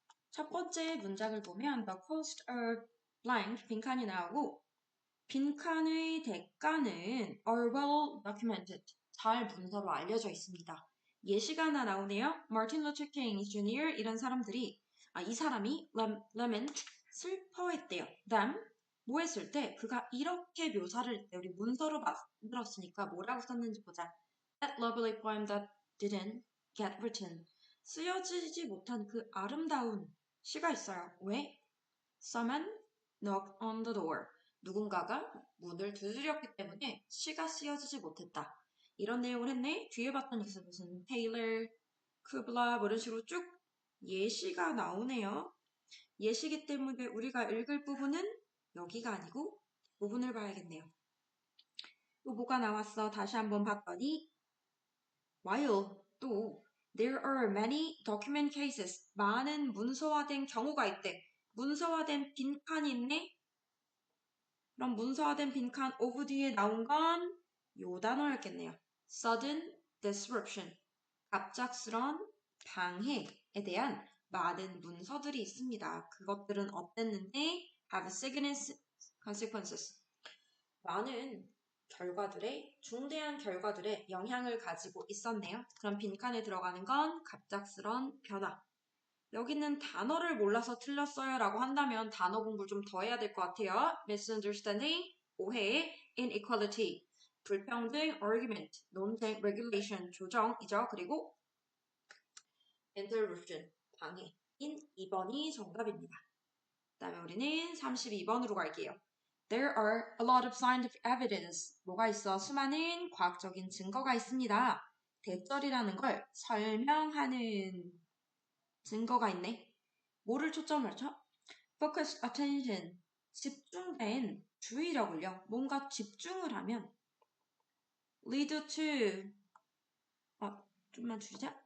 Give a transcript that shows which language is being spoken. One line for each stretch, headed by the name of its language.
Korean: 첫 번째 문장을 보면
English: the cost of blank
Korean: 빈칸이 나오고 빈칸의 대가는
English: are well documented
Korean: 잘 문서로 알려져 있습니다. 예시가 하나 나오네요. Martin Luther King Jr. 이런 사람들이 이 사람이 lament 슬퍼했대요. them 뭐 했을 때 그가 이렇게 묘사를 했대요. 우리 문서로 만들었으니까 뭐라고 썼는지 보자.
English: That lovely poem that didn't get written
Korean: 쓰여지지 못한 그 아름다운 시가 있어요. 왜?
English: Someone knocked on the door.
Korean: 누군가가 문을 두드렸기 때문에 시가 쓰여지지 못했다. 이런 내용을 했네. 뒤에 봤던 엑스 무슨 테일러, 쿠블라 뭐 이런 식으로 쭉 예시가 나오네요. 예시기 때문에 우리가 읽을 부분은 여기가 아니고 부분을 봐야겠네요. 또 뭐가 나왔어? 다시 한번 봤더니
English: while
Korean: 또
English: There are many document cases.
Korean: 많은 문서화된 경우가 있대. 문서화된 빈칸이 있네? 그럼 문서화된 빈칸 of 뒤에 나온 건 요 단어였겠네요.
English: Sudden disruption.
Korean: 갑작스런 방해에 대한 많은 문서들이 있습니다. 그것들은 어땠는데
English: have significant consequences.
Korean: 많은 결과들의 중대한 결과들의 영향을 가지고 있었네요. 그럼 빈칸에 들어가는 건 갑작스런 변화. 여기는 단어를 몰라서 틀렸어요 라고 한다면 단어 공부를 좀 더 해야 될 것 같아요. misunderstanding, 오해, inequality, 불평등, argument, 논쟁, regulation, 조정이죠. 그리고 interruption, 방해인 2번이 정답입니다. 그 다음에 우리는 32번으로 갈게요.
English: There are a lot of scientific evidence.
Korean: 뭐가 있어? 수많은 과학적인 증거가 있습니다. 대절이라는 걸 설명하는 증거가 있네. 뭐를 초점을 쳐?
English: Focused attention.
Korean: 집중된 주의력을요. 뭔가 집중을 하면 lead to 좀만 줄이자.